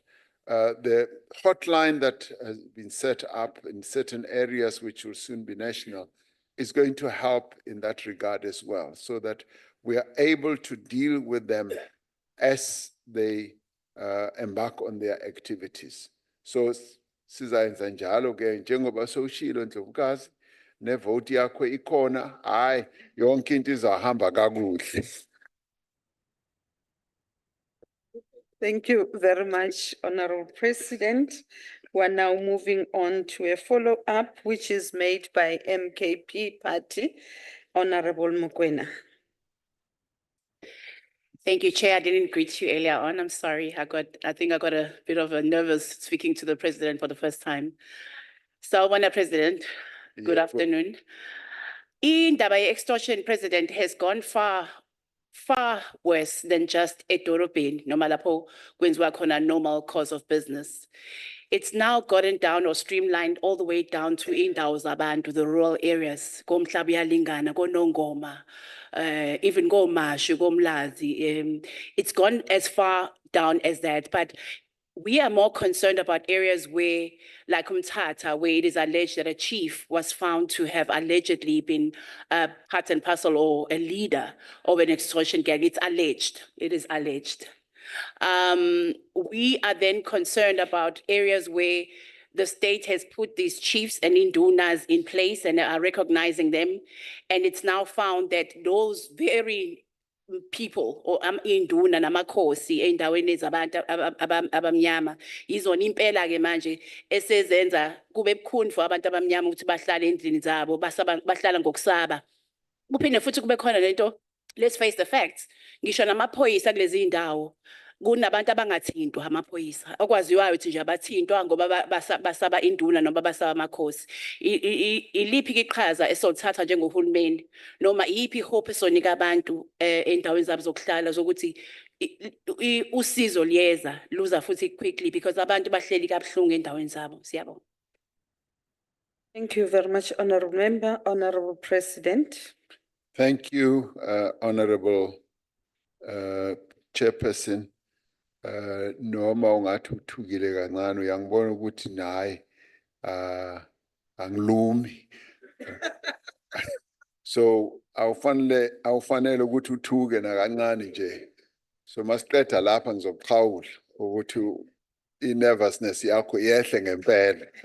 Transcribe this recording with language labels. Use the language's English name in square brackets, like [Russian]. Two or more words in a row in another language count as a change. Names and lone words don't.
[English] The hotline that has been set up in certain areas, which will soon be national, is going to help in that regard as well, so that we are able to deal with them as they embark on their activities. So, [Zulu] sizayenza njalo ke njengoba sowushilo Ndlovukazi, nevote yakho ikhona, hayi yonke into izahamba kakuhle. [English] Thank you very much, Honorable President. We're now moving on to a follow-up, which is made by MKP Party, Honorable Mokoena. Thank you, Chair. I didn't greet you earlier on. I'm sorry. I think I got a bit of a nervous speaking to the president for the first time. Sawubona, President. Good [Zulu] Yebo. [English] afternoon. Indaba ye-extortion, President, has gone far worse than just [Zulu] edorobheni noma lapho kwenziwa khona [English] normal course of business. It's now gotten down or streamlined all the way down to [Zulu] indawo zabantu, [English] the rural areas, [Zulu] komhlaba uyalingana, konongoma, even komashu, komlazi. [English] It's gone as far down as that, but we are more concerned about areas where, like Umtata, where it is alleged that a chief was found to have allegedly been part and parcel or a leader of an extortion gang. It's alleged. It is alleged. We are then concerned about areas where the state has put these chiefs and indunas in place and are recognizing them. And it's now found that those very people or [Zulu] induna namakhosi endaweni zabantu abamnyama izona impela ke manje esezenza kube bukhuni for abantu abamnyama ukuthi bahlale endlini zabo bahlala ngokusaba. Kuphinde futhi kube khona lento, [English] let's face the facts, [Zulu] ngisho namaphoyisa kulezi indawo kunabantu abangathintwa amaphoyisa okwaziwayo ukuthi nje abathintwa ngoba basaba induna noma basaba amakhosi. Iliphi iqhaza esolithatha njengohulumeni noma iyiphi hope esonika abantu endaweni zabo zokuhlala zokuthi usizo liyeza luza futhi [English] quickly because [Zulu] abantu bahleli kabuhlungu endaweni zabo. Siyabonga. [English] Thank you very much, Honorable Member, Honorable President. Thank you, Honorable Chairperson. [Zulu] Noma ungathi uthukile kancane uyangibona ukuthi naye angilumi. So awufanele ukuthi uthuke nakancane nje. So masiqeda lapha ngizoqhawula ukuthi i-nervousness yakho yehle ngempela.